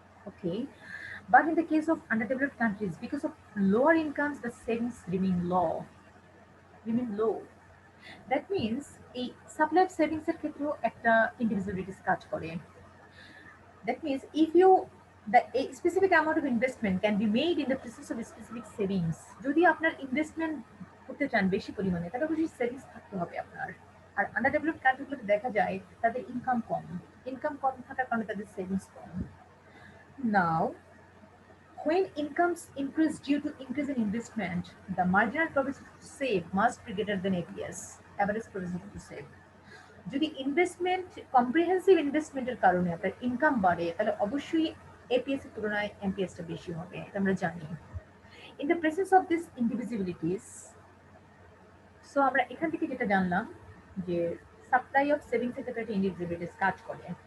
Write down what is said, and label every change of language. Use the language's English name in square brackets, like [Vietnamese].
[English] Okay, but in the case of underdeveloped countries, because of lower incomes, the savings remain low. That means a supply of savings [Bangla] এর ক্ষেত্রেও একটা [English] indivisibilities [Bangla] কাজ করে। [English] That means if you a specific amount of investment can be made in the presence of specific savings. [Bangla] যদি আপনার investment করতে চান বেশি পরিমাণে তাহলে অবশ্যই সেভিংস থাকতে হবে আপনার। আর আন্ডার ডেভেলপড কান্ট্রিগুলোতে দেখা যায় তাদের ইনকাম কম থাকার কারণে তাদের savings com. Now [English] when incomes increase due to increase in investment, the marginal probability to save must be greater than APS, average probability to save. [Bangla] যদি ইনভেস্টমেন্ট কম্প্রিহেন্সিভ ইনভেস্টমেন্টের কারণে আপনার ইনকাম বাড়ে তাহলে অবশ্যই এপিএস এর তুলনায় এমপিএসটা বেশি হবে, এটা আমরা জানি। [English] in the presence of this indivisibilities, [Bangla] so আমরা এখান থেকে যেটা জানলাম যে সাপ্লাই অফ সেভিংস এর ক্ষেত্রে একটা ইন্ডিভিজিবিলিটিস কাজ করে।